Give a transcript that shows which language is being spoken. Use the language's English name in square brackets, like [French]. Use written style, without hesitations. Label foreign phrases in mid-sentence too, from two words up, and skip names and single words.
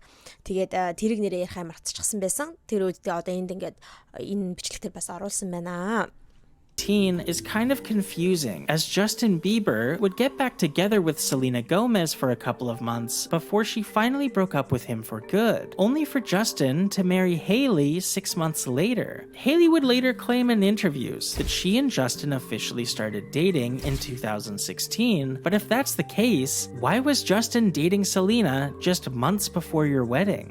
[Mongolian] Тэгээд тэрийг нэрээ ярихаа мартчихсан байсан. Тэр үед одоо энд ингээд энэ бичлэгтэр бас оруулсан байна. [English] Is kind of confusing, as Justin Bieber would get back together with Selena Gomez for a couple of months before she finally broke up with him for good, only for Justin to marry Hailey 6 months later. Hailey would later claim in interviews that she and Justin officially started dating in 2016, but if that's the case, why was Justin dating Selena just months before your wedding?